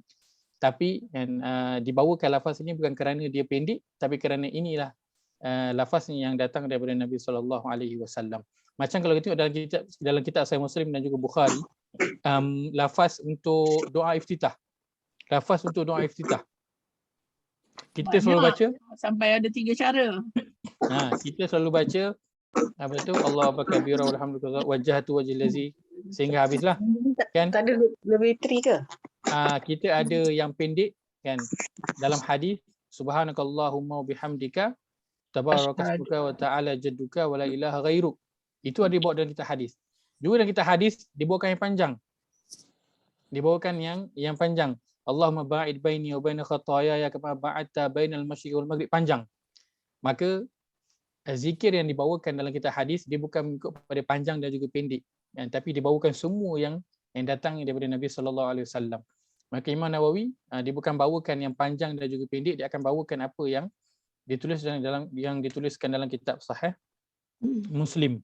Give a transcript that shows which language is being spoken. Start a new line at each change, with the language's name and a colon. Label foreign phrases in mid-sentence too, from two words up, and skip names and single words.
Malay: Tapi dibawakan lafaz ini bukan kerana dia pendek, tapi kerana inilah lafaz yang datang daripada Nabi SAW. Macam kalau kita tengok dalam kitab Sahih Muslim dan juga Bukhari, lafaz untuk doa iftitah. Lafaz untuk doa iftitah. Kita selalu baca sampai ada 3 cara. Kita selalu baca apa tu,
Arabic: الله أكبر والحمد لله وجهت وجهي للذي,
Malay: sehingga habislah. Kan? Tak ada lebih 3 ke? Kita ada yang pendek kan, dalam hadis
Arabic: سبحانك اللهم وبحمدك تبارك اسمك وتعالى جدك ولا إله غيرك.
Malay: Itu ada dibawa dalam kitab hadis. Juga dalam kitab hadis dibawakan yang panjang. Dibawakan yang panjang.
Arabic: اللهم باعد بيني وبين خطاياي كما باعدت بين المشرق والمغرب, panjang.
Malay: Maka zikir yang dibawakan dalam kitab hadis dia bukan mengikut pada panjang dan juga pendek, tapi dibawakan semua yang datang daripada Nabi SAW. Maka Imam Nawawi dia bukan bawakan yang panjang dan juga pendek, dia akan bawakan apa yang dituliskan dalam kitab Sahih Muslim.